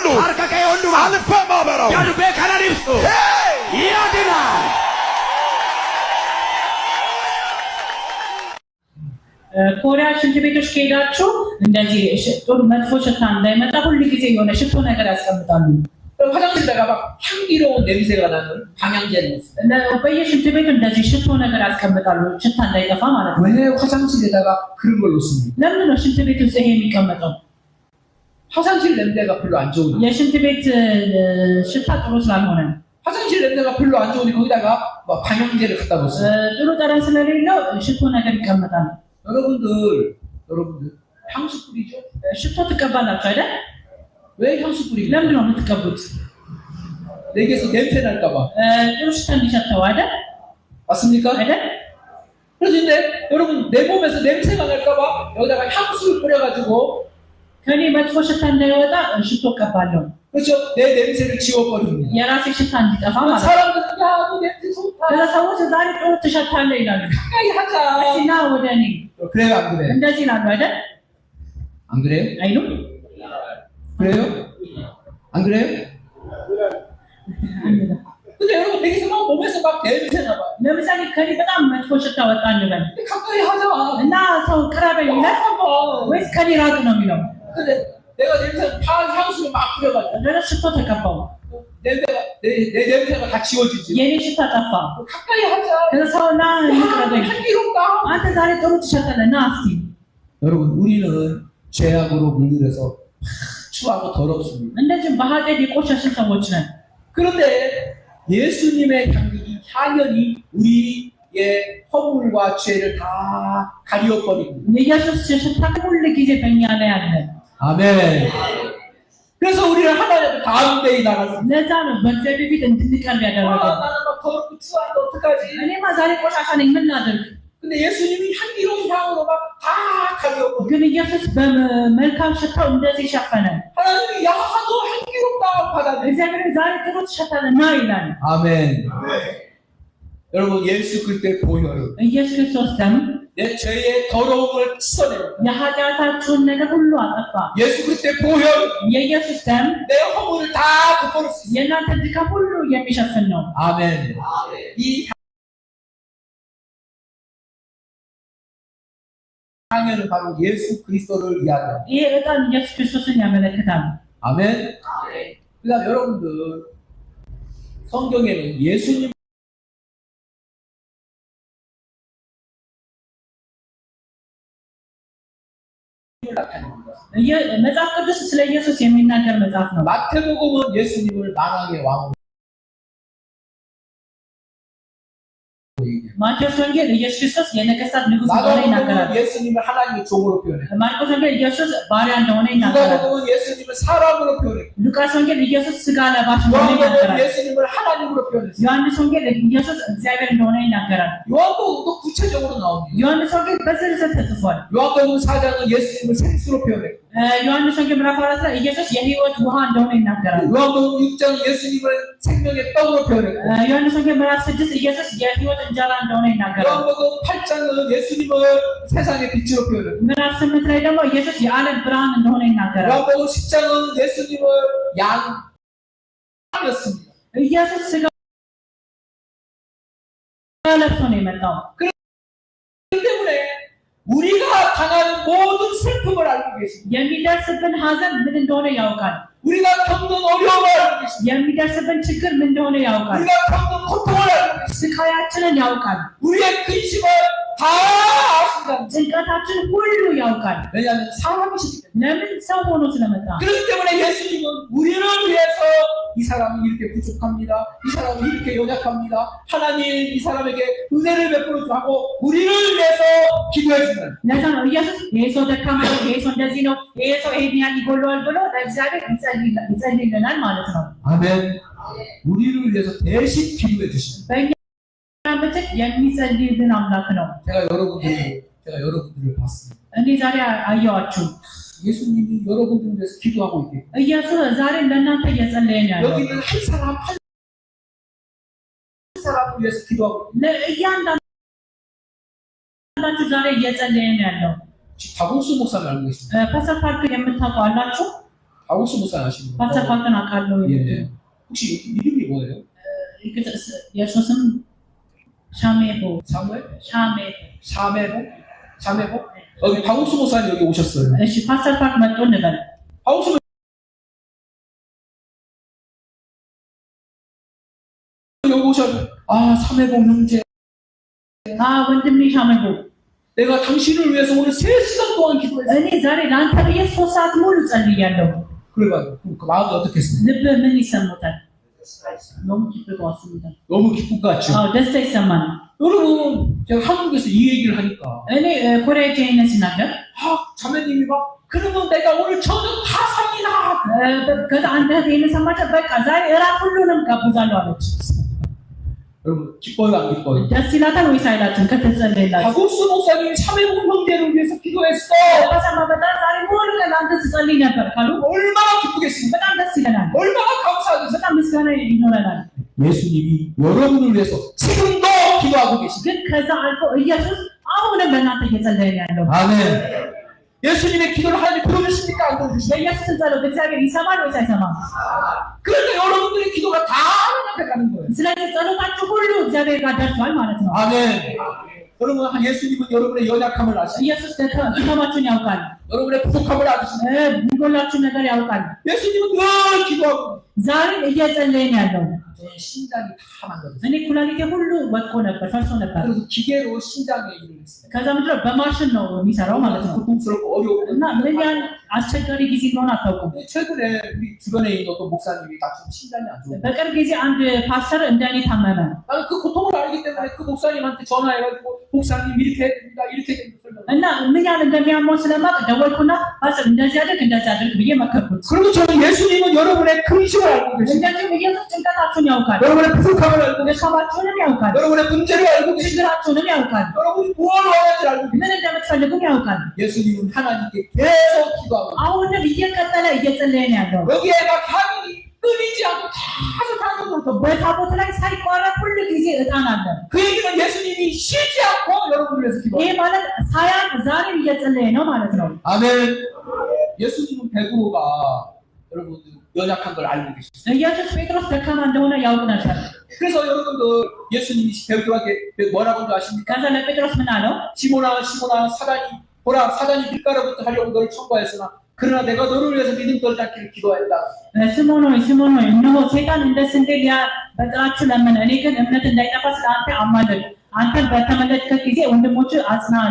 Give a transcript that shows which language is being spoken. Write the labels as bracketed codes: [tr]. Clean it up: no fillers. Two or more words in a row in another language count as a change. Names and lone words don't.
[am] አርከከይ ሁሉ አልፌ ማበራው ያዱቤ ካናዲብስ ያድና ኮሪያ ሽንት ቤቶች ከሄዳችሁ እንደዚህ ጥሩ መጥፎ ሽታ እንዳይመጣ ሁሉ ጊዜ የሆነ ሽቶ ነገር ያስቀምጣሉ። [ko] 화장실에다가 향기로운 냄새가 나는 방향제를 했어요. [am] በየሽንት ቤቱ እንደዚህ ሽቶ ነገር ያስቀምጣሉ ሽታ እንዳይጠፋ ማለት ነው። [ko] 왜 화장실에다가 그런 걸 놓습니까? [am] ለምን ነው ሽንት ቤት ውስጥ ይሄ የሚቀመጠው? [ko] 화장실 냄새가 별로 안 좋으니까. [am] የሽንት ቤት ሽታ ጥሩ ስላልሆነ [ko] 화장실 냄새가 별로 안 좋으니 거기다가 막 방향제를 갖다 놓습니다. [am] ጥሩ ጠረን ስለሌለው ሽቶ ነገር ይቀመጣል። [ko] 여러분들 향수 뿌리죠? [am] ሽቶ ትቀባላችሁ አይደል? [ko] 왜 향수 뿌리죠? [am] ለምን ነው የምትቀቡት? [ko] 내게서 냄새 날까 봐. [am] ጥሩ ሽታ እንዲሸተው አይደል? [ko] 맞습니까? [am] አይደል? [ko] 그래서 이제 여러분 내 몸에서 냄새가 날까 봐 여기다가 향수를 뿌려가지고 [am] ከኔ መጥፎ ሽታ እንዳይወጣ ሽቶ ቀባለሁ። [ko] 그렇죠? 내 냄새를 지워버립니다. [am] የራሴ ሽታ እንዲጠፋ ማለት ነው። [ko] 사람들은 야, 너 냄새 좋다. [am] ለሰዎች ዛሬ ጥሩ ትሸታለህ ይላሉ። [ko] 가까이 하자. [am] ሲና ወደ እኔ [ko] 그래요, 안 그래요? [am] እንደዚህ ይላሉ አይደል? [ko] 안 그래요? [am] አይሉም? [ko] 그래요? 안 그래요? 근데 여러분 되게 막 몸에서 막 냄새나 봐. [am] ለምሳሌ ከኔ በጣም መጥፎ ሽታ ወጣ እንበል [ko] 가까이 하자. [am] እና ሰው ቅረበኝ ይላል ወይስ ከኔ ራቅ ነው የሚለው? [ko] 근데 내가 냄새 다 향수를 막 뿌려가지고 [am] ለምን ሽቶ ተቀባው? [ko] 냄새가 내 냄새가 다 지워지지. [am] የኔ ሽታ ጠፋ። [ko] 가까이 하자. [am] ከዛ ሰውና ይቅረበኝ [ko] 향기롭다. [am] አንተ ዛሬ ጥሩ ትሸታለህ ና እስቲ። [ko] 여러분 우리는 죄악으로 물들여서 추하고 더럽습니다. [am] እንደዚህ በኃጢአት የቆሸሽን ሰዎች ነን። [ko] 그런데 예수님의 향연이 우리의 허물과 죄를 다 가리워버립니다. [am] የኢየሱስ ሽታ ሁሉ ጊዜ በእኛ ላይ አለ። [ko] 아멘. 그래서 우리를 하나님 가운데 나갔습니다. [am] ለዛ ነው በእግዚአብሔር ፊት እንድንቀርብ ያደረገው። [ko] 나는 막 더럽고 추한데 어떡하지? [am] እኔማ ዛሬ ቆሻሻ ነኝ ምን ላድርግ? [ko] 근데 예수님이 향기로운 향으로 막 다 가리워버립니다. [am] ግን ኢየሱስ በመልካም ሽታው እንደዚህ ሸፈነ። [ko] 하나님이 야, 너 향기롭다 받아들여. [am] እግዚአብሔር ዛሬ ጥሩ ትሸታለህ ና ይላል። [ko] 아멘. 여러분 예수 그리스도의 보혈은 [am] ኢየሱስ ክርስቶስ ደም [ko] 내 죄의 더러움을 씻어내요. [am] የኃጢአታችሁን ነገር ሁሉ አጠፋ። [ko] 예수 그리스도의 보혈 [am] የኢየሱስ ደም [ko] 내 허물을 다 덮어놓을 수 있어요. [am] የእናንተን ድካም ሁሉ የሚሸፍን ነው። [ko] 아멘. 이 향연은 바로 예수 그리스도를 이야기합니다. [am] ይህ ዕጣን ኢየሱስ ክርስቶስን ያመለክታል። [ko] 아멘. 그다음 여러분들 성경에는 예수님 [am] መጽሐፍ ቅዱስ ስለ ኢየሱስ የሚናገር መጽሐፍ ነው። [ko] 마태복음은 예수님을 만왕의 왕으로 [am] ማቴዎስ ወንጌል ኢየሱስ ክርስቶስ የነገሥታት ንጉሥ እንደሆነ ይናገራል። [ko] 마가복음은 예수님을 하나님의 종으로 표현해요. [am] ማርቆስ ወንጌል ኢየሱስ ባሪያ እንደሆነ ይናገራል። [ko] 누가복음은 예수님을 사람으로 표현해요. [am] ሉቃስ ወንጌል ኢየሱስ ሥጋ ለባሽ እንደሆነ ይናገራል። [ko] 요한복음은 예수님을 하나님으로 표현했어요. [am] ዮሐንስ ወንጌል ኢየሱስ እግዚአብሔር እንደሆነ ይናገራል። [ko] 요한복음도 구체적으로 나옵니다. [am] ዮሐንስ ወንጌል በዝርዝር ተጽፏል። [ko] 요한복음 4장은 예수님을 생수로 표현했고 [am] ዮሐንስ ወንጌል ምዕራፍ 4 ላይ ኢየሱስ የሕይወት ውሃ እንደሆነ ይናገራል። [ko] 요한복음 6장 예수님을 생명의 떡으로 표현했고 [am] ዮሐንስ ወንጌል ምዕራፍ 6 ኢየሱስ የሕይወት እንጀራ እንደሆነ ይናገራል። [ko] 요한복음 8장은 예수님을 세상의 빛으로 표현했고 [am] ምዕራፍ 8 ላይ ደግሞ ኢየሱስ የዓለም ብርሃን እንደሆነ ይናገራል። [ko] 요한복음 10장은 예수님을 양이었습니다. [am] ኢየሱስ ሥጋ ለብሶ ነው የመጣው። [ko] 때문에 우리가 당하는 모든 슬픔을 알고 계십니다. [am] የሚደርስብን ሐዘን ምን እንደሆነ ያውቃል። [ko] 우리가 겪는 어려움을 알고 계십니다. [am] የሚደርስብን ችግር ምን እንደሆነ ያውቃል። [ko] 우리가 겪는 고통을 알고 계십니다. [am] ስቃያችንን ያውቃል። [ko] 우리의 근심을 다 아신다. [am] ጭንቀታችን ሁሉ ያውቃል። [ko] 왜냐하면 사람이시기 때문에. [am] ለምን ሰው ሆኖ ስለመጣ። [ko] 그렇기 때문에 예수님은 우리를 위해서 이 사람이 이렇게 부족합니다. 이 사람이 이렇게 연약합니다. 하나님 이 사람에게 은혜를 베풀어 주고 우리를 위해서 기도해 주는. [am] ለዛ ነው ኢየሱስ ይሄ ሰው ደካማ ነው፣ ይሄ ሰው እንደዚህ ነው፣ ይሄ ሰው ይሄን ያን ይጎለዋል ብሎ ለእግዚአብሔር ይጸልይልናል ማለት ነው። [ko] 아멘. 우리를 위해서 대신 기도해 주시는. [am] በእኛ ምትክ የሚጸልይልን አምላክ ነው። [ko] 제가 여러분들을 봤습니다. [am] እኔ ዛሬ አየኋችሁ። [ko] 예수님이 여러분들을 위해서 기도하고 있대요. [am] ኢየሱስ ዛሬ ለእናንተ እየጸለየ ነው ያለው። [ko] 여기는 한 사람을 위해서 기도하고 있대요. [am] ለእያንዳንዳችሁ ዛሬ እየጸለየ ነው ያለው። [ko] 박옥수 목사를 알고 계십니까? [am] ፓስተር ፓርክን የምታውቁ አላችሁ? [ko] 박옥수 목사 아시는 분? [am] ፓስተር ፓርክን አውቃለሁ። [ko] 예. 혹시 이름이 뭐예요? [am] የእሱ ስም ሻሜቦ። [ko] 사무엘? [am] ሻሜቦ። [ko] 자매복? 여기 박옥수 목사님 여기 오셨어요. [am] እሺ ፓስተር ፓርክ መጥቶ እንበል። [ko] 박옥수 여기 오셨어요. 아, 사매복 형제. [am] ወንድሜ ሻሜቦ [ko] 내가 당신을 위해서 오늘 3시간 동안 기도했어요. [am] እኔ ዛሬ ለአንተ ብዬ 3 ሰዓት ሙሉ ጸልያለሁ። [ko] 그래가지고 그 마음이 어떻겠어요? [am] ልብ ምን ይሰማታል? [ko] 너무 기쁠 것 같습니다. 너무 기쁜 것 같죠? [am] ደስታ ይሰማናል። [ko] 여러분, 제가 한국에서 이 얘기를 하니까 [am] እኔ ኮሪያ ሄጄ ይሄንን ሲናገር [ko] 자매님이 막 그러면 내가 오늘 저녁 다 삽니다. [am] ከዛ አንድ እህት ይሄንን ሰማች። በቃ ዛሬ እራት ሁሉንም ጋብዛለሁ አለች። [ko] 여러분 기뻐요 안 기뻐요? [am] ደስ ይላታል ወይስ አይላትም? ከተጸለየላችሁ [ko] 박옥수 목사님이 사매복 형제를 위해서 기도했어. [am] በሰማ በጣም ዛሬ ሙሉ ቀን ለአንተ ስጸልይ ነበር ካሉ [ko] 얼마나 기쁘겠습니까? [am] በጣም ደስ ይለናል። [ko] 얼마나 감사하겠어요? [am] በጣም ምስጋና ይኖረናል። [ko] 예수님이 여러분을 위해서 지금도 기도하고 계십니다. [am] ግን ከዛ አልፎ ኢየሱስ አሁንም ለእናንተ እየጸለየ ነው ያለው። [ko] 아멘. 예수님의 기도를 하나님 들어주십니까? 안 들어주십니까? [am] የኢየሱስን ጸሎት እግዚአብሔር ይሰማል ወይስ አይሰማም? [ko] 그러니까 여러분들의 기도가 다 하나님한테 가는 거예요. [am] ስለዚህ ጸሎታችሁ ሁሉ እግዚአብሔር ጋር ደርሷል ማለት ነው። [ko] 아멘. 여러분, 예수님은 여러분의 연약함을 아시고 [am] ኢየሱስ ድካማችሁን ያውቃል። [ko] 여러분의 부족함을 아시고 [am] የሚጎላችሁን ነገር ያውቃል። [ko] 예수님은 늘 기도하고 [am] ዛሬ እየጸለየ ነው ያለው። [ko] 심장이 다 망가졌어요. [am] እኔ ኩላሊቴ ሁሉ ወድቆ ነበር፣ ፈርሶ ነበር። [ko] 그래서 기계로 심장에 일을 했어요. [am] ከዛ ምድረ በማሽን ነው የሚሰራው ማለት ነው። [ko] 고통스럽고 어려워. [am] እና ምን ያህል አስቸጋሪ ጊዜ እንደሆነ አታውቁም። [ko] 최근에 우리 주변에 있는 어떤 목사님이 다친 심장이 안 좋아요. [am] በቅርብ ጊዜ አንድ ፓስተር እንደኔ ታመመ። [ko] 나는 그 고통을 알기 때문에 그 목사님한테 전화해가지고 목사님 이렇게 해야 됩니다. 이렇게 해야 됩니다. [am] እና ምን ያህል እንደሚያመው ስለማቅ ደወልኩና ፓስተር እንደዚህ አድርግ ብዬ መከርኩት። [ko] 그리고 저는 예수님은 여러분의 근심을 알고 계십니다. [am] እንደዚሁም ኢየሱስ ጭንቀታችሁን ያውቃል፣ [ko] 여러분의 부족함을 알고 계십니다. [am] ድካማችሁንም ያውቃል፣ [ko] 여러분의 문제를 알고 계십니다. [am] ችግራችሁንም ያውቃል፣ [ko] 여러분이 무엇을 원하는지 알고 계십니다. [am] ምን እንደምትፈልጉም ያውቃል። [ko] 예수님은 하나님께 계속 기도하고 [am] አሁንም እየቀጠለ እየጸለየ ነው ያለው። [ko] 여기에 막 향이 끊이지 않고 계속 하는 것도 [am] በታቦት ላይ ሳይቋረጥ ሁሉ ጊዜ ዕጣን አለ። [ko] 그 얘기는 예수님이 쉬지 않고 여러분을 위해서 기도해요. [am] ይሄ ማለት ሳያልቅ ዛሬም እየጸለየ ነው ማለት ነው። [ko] 아멘. 예수님은 베드로가 여러분들 연약한 걸 알고 계시죠. [am] ኢየሱስ ጴጥሮስ ደካማ እንደሆነ ያውቅ ነበር። [ko] 그래서 여러분들 예수님이 베드로에게 뭐라고 하십니까? [am] ከዛ ለጴጥሮስ ምን አለው? [ko] 시몬아 시몬아 사단이 보라 사단이 밀가루부터 하려고 너를 청구하였으나 그러나 내가 너를 위해서 믿음 떨지 않기를 기도하였다. [am] ስምዖን ሆይ እነሆ ሰይጣን እንደ ስንዴ ሊያበጥራችሁ ለመነ፣ እኔ ግን እምነት እንዳይጠፋ ስለ አንተ አማልድ፣ አንተን በተመለጥክ ጊዜ ወንድሞች አጽና አለ።